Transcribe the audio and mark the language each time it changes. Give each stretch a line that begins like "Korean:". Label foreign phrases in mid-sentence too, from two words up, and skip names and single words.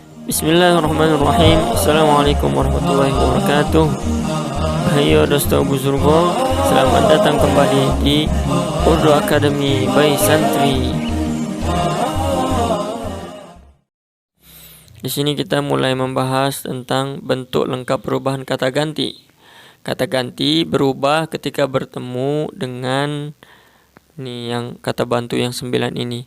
Arabic: بسم الله الرحمن الرحيم. السلام عليكم ورحمة الله وبركاته.
Urdu: ہیلو دوستو بزرگو,
Indonesian: selamat datang kembali di Urdu Academy by Santri. Di sini kita mulai membahas tentang bentuk lengkap perubahan kata ganti. Kata ganti berubah ketika bertemu dengan yang kata bantu yang 9 ini.